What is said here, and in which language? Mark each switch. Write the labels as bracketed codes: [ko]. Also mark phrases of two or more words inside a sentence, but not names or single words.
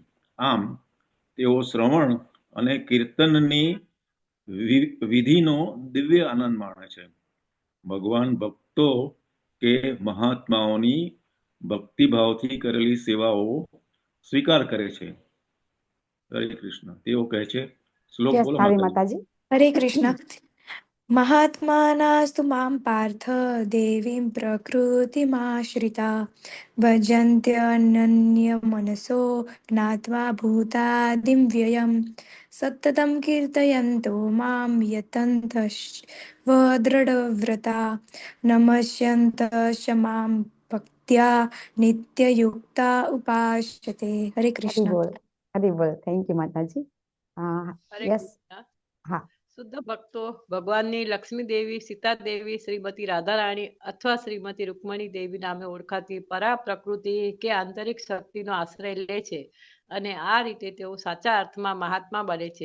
[gu] આમ તેઓ શ્રવણ અને કીર્તનની વિધિનો દિવ્ય આનંદ માણે છે. ભગવાન ભક્તો કે મહાત્માઓની ભક્તિભાવથી કરેલી સેવાઓ સ્વીકાર કરે છે. હરે કૃષ્ણ. તેઓ કહે છે, શ્લોક બોલો માતાજી. હરે કૃષ્ણ. [sa] महात्मानास्तु मां पार्थ देवीं प्रकृतिमाश्रिता भजन्त्यनन्यमनसो ज्ञात्वा भूतादिं व्ययं सततं कीर्तयन्तो मां यतन्तश्वदृढव्रता नमस्यन्तश्च मां भक्त्या नित्ययुक्ता उपास्यते. हरे હરી कृष्ण. [gu] બોલ, હરી બોલ. [en] thank you [gu] માતાજી. હરે યસ, કૃષ્ણ. હા. શુદ્ધ ભક્તો ભગવાનની લક્ષ્મી દેવી, સીતા દેવી, શ્રીમતી રાધારાણી અથવા શ્રીમતી રૂકમણી દેવી નામે ઓળખાતી પરા પ્રકૃતિ કે આંતરિક શક્તિનો આશ્રય લે છે અને આ રીતે તેઓ સાચા અર્થમાં મહાત્મા બને છે.